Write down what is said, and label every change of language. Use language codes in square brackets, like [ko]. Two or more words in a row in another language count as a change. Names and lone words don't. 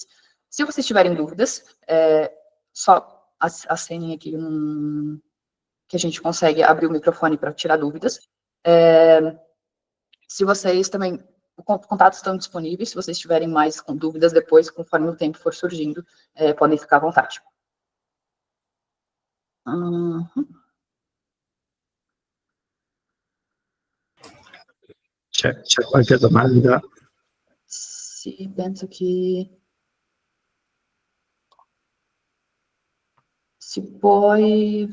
[pt] Se vocês tiverem dúvidas, só acenem aqui que a gente consegue abrir o microfone para tirar dúvidas. Se vocês também, os contatos estão disponíveis, se vocês tiverem mais dúvidas depois, conforme o tempo for surgindo, podem ficar à vontade. [it] C'è qualche domanda? Sì, penso che si puoi...